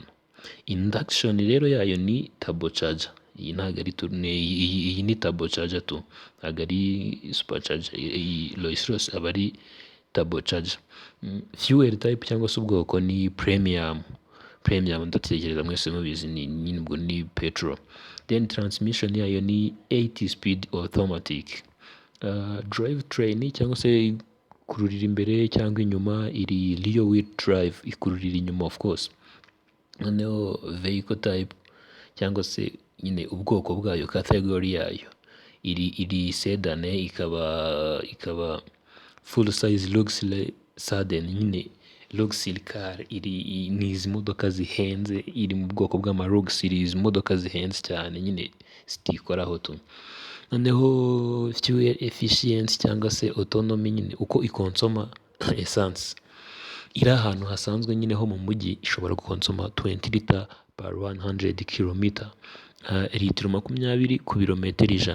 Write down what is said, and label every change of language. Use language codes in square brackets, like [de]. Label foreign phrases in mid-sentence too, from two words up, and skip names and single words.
[rw] Induction rero yayo ni turbocharger. Iyi ntabwo ari iyi ni turbocharger tu, ntabwo ari supercharger. Iyi Rolls Royce aba ari turbocharger. [en] Fuel type [rw] cyangwa se ubwoko ni premium ndatekereza mwese mubizi, ni ubwo ni petrol. [en] Then transmission [rw] yayo ni [en] 80 speed automatic. [rw] Drivetrain cyangwa se kururira imbere cyangwa inyuma iri [en] rear wheel drive, [rw] ikururira inyuma [en] of course. [rw] Noneho [en] vehicle type [rw] cyangwa se nyine ubwoko bwayo, category yayo iri sedan, ikaba [en] full size luxury sedan, [rw] nyine [en] luxury car. [rw] Ni izi modoka zihenze, iri mu bwoko bw'amaluxury, izi modoka zihenze cyane nyine zitikoraho tu. Noneho [en] fuel efficiency [rw] cyangwa se autonomy, nyine uko ikonsoma essence. Iri ahantu hasanzwe nyine ho mu mujyi ishobora gukonsoma 20 [en] liter per [rw] 100 km, litiro 20 ku birometero 100.